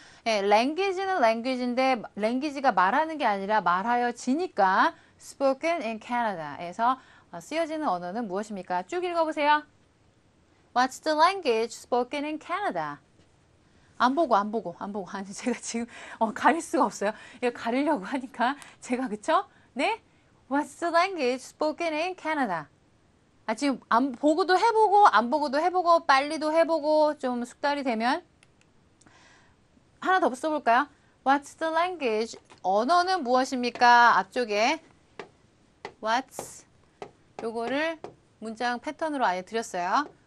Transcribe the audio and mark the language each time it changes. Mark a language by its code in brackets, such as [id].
[ko] 예, language는 language인데 language가 말하는 게 아니라 말하여지니까 [en] spoken in Canada [ko] 에서 쓰여지는 언어는 무엇입니까? 쭉 읽어보세요. [en] What's the language spoken in Canada? [ko] 안 보고. 아니, 제가 지금, 가릴 수가 없어요. 이거 가리려고 하니까, 제가, 그쵸? 네? [en] What's the language spoken in Canada? [ko] 지금, 보고도 해보고, 안 보고도 해보고, 빨리도 해보고, 좀 숙달이 되면, 하나 더 써볼까요? [en] What's the language? [ko] 언어는 무엇입니까? 앞쪽에, What's, 요거를 문장 패턴으로 아예 드렸어요.